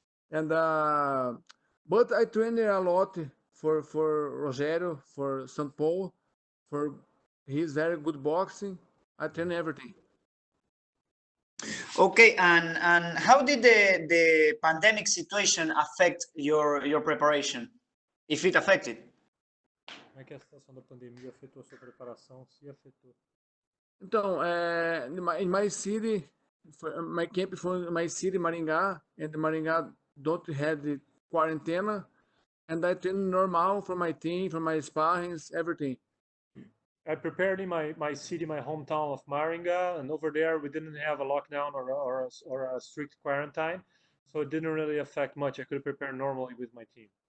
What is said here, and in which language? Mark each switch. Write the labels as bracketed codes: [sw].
[en] And but I train a lot for Rogério, for São Paulo, for he's very good boxing. I train everything. Okay, and how did the pandemic situation affect your preparation, if it affected? [pt] Como é que a situação da pandemia afetou a sua preparação? Se afetou. [en] Então, in my city, my camp for my city, Maringá, and Maringá don't have the quarantena, and I train normal for my team, for my sparrings, everything. I prepared in my city, my hometown of Maringá, and over there we didn't have a lockdown or a strict quarantine, so it didn't really affect much. I could prepare normally with my team.